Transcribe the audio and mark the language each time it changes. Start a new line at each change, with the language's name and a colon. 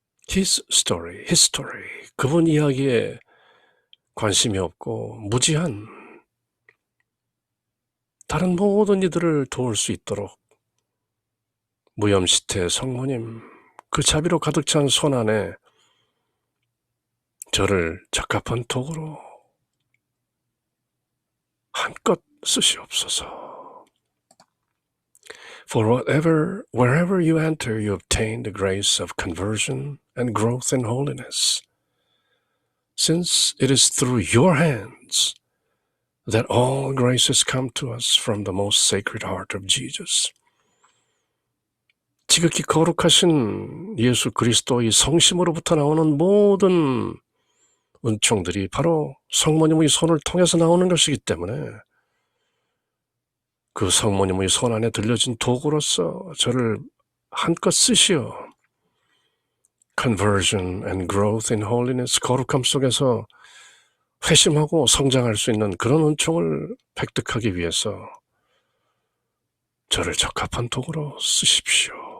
English: His story, history,
Korean: 그분 이야기에 관심이 없고 무지한 다른 모든 이들을 도울 수 있도록 무염시태 성모님, 그 자비로 가득 찬 손 안에 저를 적합한 도구로 한껏 쓰시옵소서.
English: For wherever you enter, you obtain the grace of conversion and growth in holiness, since it is through your hands that all graces come to us from the most sacred heart of Jesus.
Korean: 지극히 거룩하신 예수 그리스도의 성심으로부터 나오는 모든 은총들이 바로 성모님의 손을 통해서 나오는 것이기 때문에 그 성모님의 손 안에 들려진 도구로서 저를 한껏 쓰시어
English: conversion and growth in holiness,
Korean: 거룩함 속에서 회심하고 성장할 수 있는 그런 은총을 획득하기 위해서 저를 적합한 도구로 쓰십시오.